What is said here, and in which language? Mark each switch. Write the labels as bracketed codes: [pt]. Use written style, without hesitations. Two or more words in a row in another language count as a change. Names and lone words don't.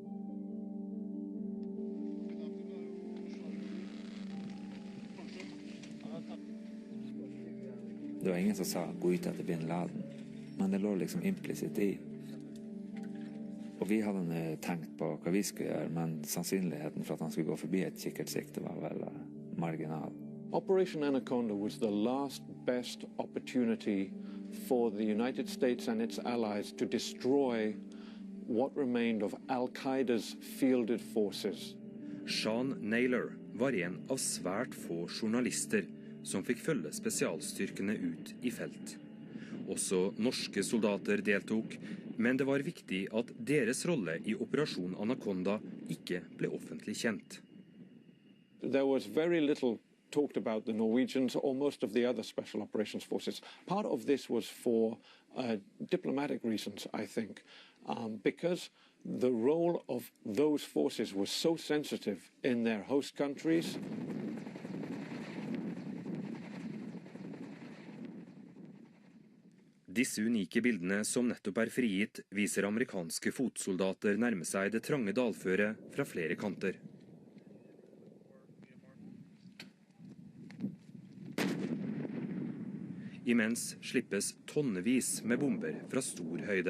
[no] Det var ingen som sa gå ut etter bin Laden, men det lå liksom implisitt i. Og vi hadde tenkt på hva vi skulle gjøre, men sannsynligheten for at han skulle gå forbi et kikkertsikte var vel marginal. [en] Operation Anaconda was the last best opportunity for the United States and its allies to destroy what remained of Al-Qaeda's fielded forces. [no] Sean Naylor var en av svært få journalister som fikk følge spesialstyrkene ut i felt. Også norske soldater deltok, men det var viktig at deres rolle i Operasjon Anaconda ikke ble offentlig kjent. [en] There was very little talked about the Norwegians or most of the other special operations forces. Part of this was for diplomatic reasons, I think, because the role of those forces was so sensitive in their host countries. [no] Disse unike bildene som nettopp frigitt, viser amerikanske fotsoldater nærme seg det trange dalføret fra flere kanter. Imens slippes tonnevis med bomber fra stor høyde.